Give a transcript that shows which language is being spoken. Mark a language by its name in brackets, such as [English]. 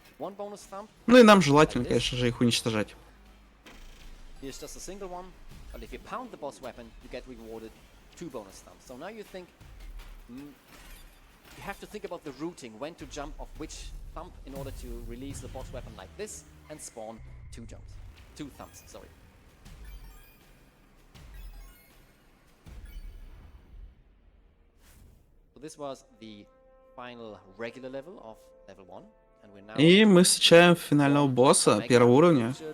[Russian] Ну и нам желательно, конечно же, их уничтожать. [English] Here's just a single one, but if you pound the boss weapon, you get rewarded 2 bonus stamps. So now you think, you have to think about the routing, when to jump off which thump in order to release the boss weapon like this and spawn 2 jumps. 2 thumps, sorry. So this was the final regular level of level 1, and we're now... [Russian] И мы встречаем финального босса первого уровня.